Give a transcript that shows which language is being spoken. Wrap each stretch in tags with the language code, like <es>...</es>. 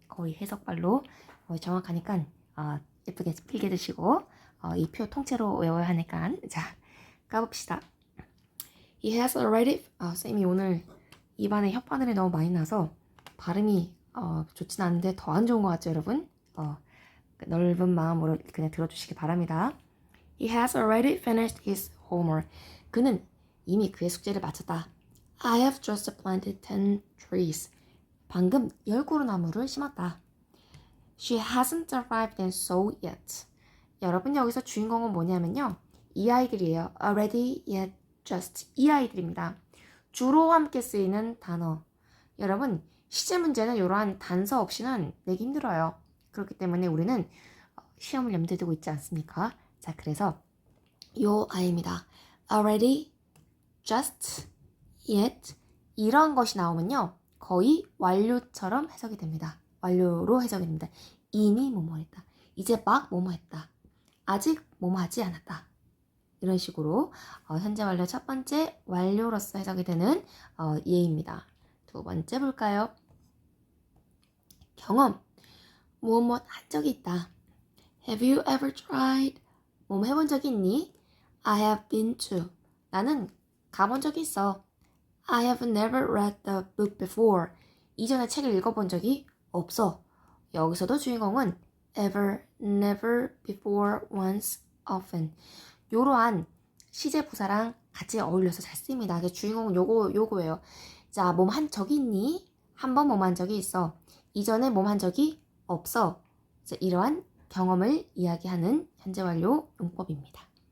<ko>거의 해석발로 거의 정확하니까 예쁘게 필기 드시고 이 표 통째로 외워야 하니까 자, 까봅시다.</ko> <en>He has already</en> <ko>쌤이 오늘 입안에 혓바늘이 너무 많이 나서 발음이 좋진 않은데 더 안 좋은 것 같죠, 여러분? 넓은 마음으로 그냥 들어주시기 바랍니다.</ko> <en>He has already finished his homework.</en> <ko>그는 이미 그의 숙제를 마쳤다.</ko> <en>I have just planted 10 trees.</en> <ko>방금 10그루 나무를 심었다.</ko> <en>She hasn't arrived and so yet.</en> <ko>여러분 여기서 주인공은 뭐냐면요. 이 아이들이에요. Already, yet, just. 이 아이들입니다. 주로 함께 쓰이는 단어. 여러분 시제 문제는 이러한 단서 없이는 내기 힘들어요. 그렇기 때문에 우리는 시험을 염두에 두고 있지 않습니까? 자, 그래서 요 아이입니다. Already, just, yet 이런 것이 나오면요. 거의 완료처럼 해석이 됩니다. 완료로 해석이 됩니다. 이미 뭐뭐 했다. 이제 막 뭐뭐 했다. 아직 뭐뭐 하지 않았다. 이런 식으로 현재 완료 첫 번째 완료로서 해석이 되는 예입니다. 두 번째 볼까요? 경험. 무엇 한 적이 있다.</ko> <en>Have you ever tried?</en> <ko>뭐뭐 해본 적이 있니?</ko> <en>I have been to.</en> <ko>나는 가본 적이 있어.</ko> <en>I have never read the book before.</en> <ko>이전에 책을 읽어본 적이 없어. 여기서도 주인공은 ever, never, before, once, often. 요러한 시제 부사랑 같이 어울려서 잘 쓰입니다. 그래서 주인공은 요거예요. 자, 몸 한 적이 있니? 한 번 몸 한 적이 있어. 이전에 몸 한 적이 없어. 이러한 경험을 이야기하는 현재 완료 용법입니다.</ko>